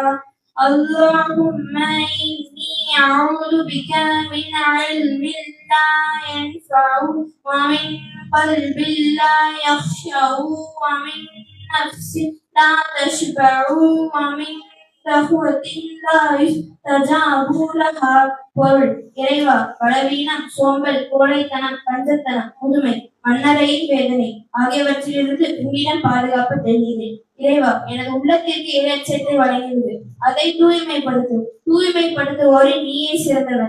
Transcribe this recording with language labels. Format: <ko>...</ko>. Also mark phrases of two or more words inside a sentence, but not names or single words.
<ar>اللهم إني أعوذ بك من علم لا ينفع ومن قلب لا يخشع ومن نفس لا تشبع ومن دعوة لا يستجاب لها.</ar> <ta>பொருள்: இறைவா, பலவீனம், சோம்பல், கோழைத்தனம், கஞ்சத்தனம், முதுமை, மன்னரையின் வேதனை ஆகியவற்றிலிருந்து உன்னிடம் பாதுகாப்பு தேடுகிறேன். இறைவா, எனது உள்ளத்திற்கு இறைச்சத்தை வழங்கிவிடு, அதை தூய்மைப்படுத்துவோரில் நீயே சிறந்தவன்.</ta>